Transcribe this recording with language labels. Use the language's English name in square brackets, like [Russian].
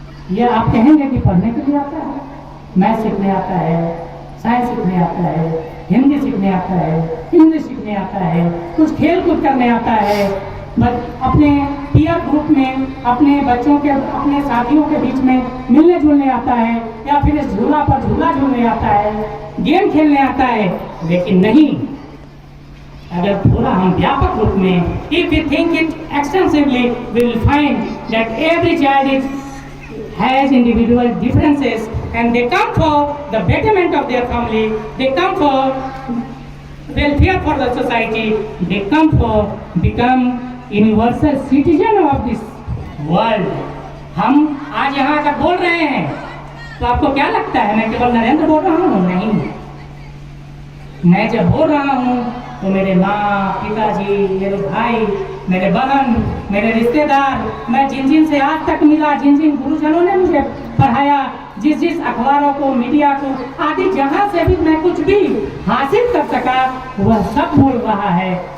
[Hindi] यह आप कहेंगे कि पढ़ने के लिए आता है, मैथ सीखने आता है, साइंस सीखने आता है, हिंदी सीखने आता है, इंग्लिश सीखने आता है, कुछ खेल कूद करने आता है, अपने पीयर ग्रुप में अपने बच्चों के, अपने साथियों के बीच में मिलने जुलने आता है, या फिर इस झूला पर झूला झूलने आता है, गेम खेलने आता है। लेकिन नहीं, अगर थोड़ा हम व्यापक रूप में, [English] if we think it extensively, we will find that every child has individual differences and they come for the betterment of their family, they come for welfare for the society, they come for become universal citizen of this world. [Hindi] हम आज यहाँ अगर बोल रहे हैं तो आपको क्या लगता है मैं केवल नरेंद्र बोल रहा हूँ? नहीं, मैं जब बोल रहा हूँ तो मेरे माँ, पिताजी, मेरे भाई, मेरे बहन, मेरे रिश्तेदार, मैं जिन जिन से आज तक मिला, जिन जिन गुरुजनों ने मुझे पढ़ाया, जिस जिस अखबारों को, मीडिया को आदि जहाँ से भी मैं कुछ भी हासिल कर सका वह सब बोल रहा है।